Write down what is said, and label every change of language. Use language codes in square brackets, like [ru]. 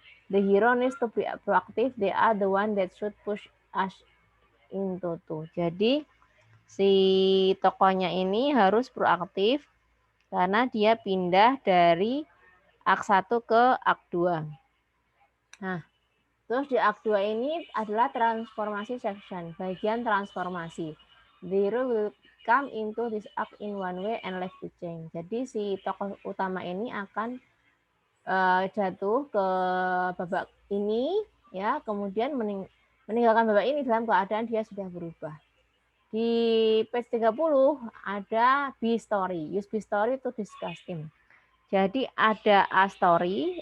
[en] The hero needs to be proactive. They are the one that should push us into two. [id] Jadi si tokohnya ini harus proaktif karena dia pindah dari ak 1 ke ak 2. Nah, Terus di Act 2 ini adalah transformasi section, bagian transformasi. [en] The hero will come into this act in one way and left to change. [id] Jadi si tokoh utama ini akan jatuh ke babak ini, ya, kemudian meninggalkan babak ini dalam keadaan dia sudah berubah. Di page 30 ada B story. [en] Use B story to discuss theme. [id] Jadi ada A story.